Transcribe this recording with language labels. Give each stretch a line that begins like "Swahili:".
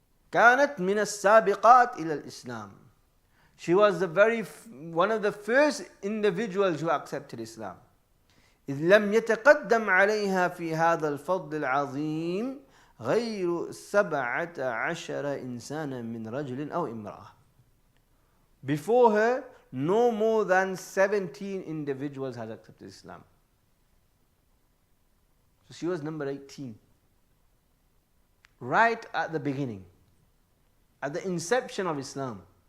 Arabic: كانت من السابقات إلى الإسلام.
English: She was one of the first individuals who accepted Islam.
Arabic: إذ لم يتقدم عليها في هذا الفضل العظيم غير 17 إنسانا من رجل أو امرأة.
English: Before her, no more than 17 individuals had accepted Islam. So she was number 18. Right at the beginning, at the inception of Islam.